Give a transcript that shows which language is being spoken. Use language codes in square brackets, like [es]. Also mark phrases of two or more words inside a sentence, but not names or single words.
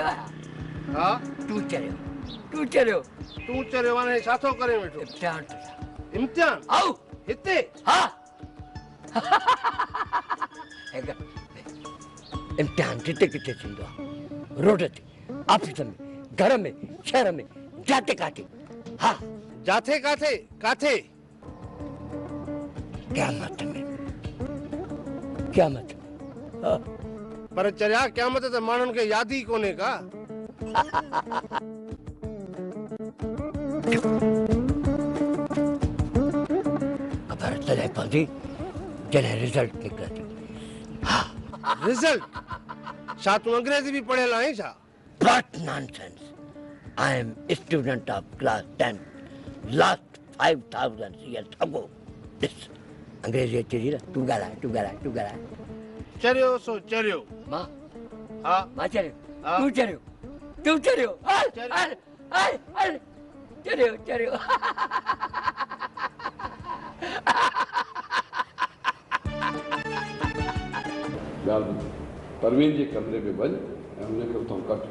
[sd] हा तूं चरियो, तूं चरियो, तूं चरियो हाणे छा थो करे वेठो? इम्तिहान। इम्तिहान? आओ हिते? हा। इम्तिहान जिते किथे थींदो आहे, रोड ते, ऑफिस में, घर में, शहर में, जाते काथे। हाँ जाते काथे? काथे? क़यामत में, क़यामत में। हाँ। पर चरिया क़यामत त माण्हुनि खे यादि ई कोन्हे का। ख़बर तॾहिं पवंदी जॾहिं रिज़ल्ट निकिरंदी। रिज़ल्ट? छा तूं अंग्रेजी बि पढ़ियल आहीं छा? [en] What nonsense! I am a student of class 10. Last 5,000 years ago. This [sd] अंग्रेजी अचे थी न, तूं ॻाल्हाए। चरियो सो चरियो। मां? हा मां चरियो, तूं चरियो, तूं चरियो। चरियो। परवीन जे कमरे में वञ ऐं हुनखे उतां कढ।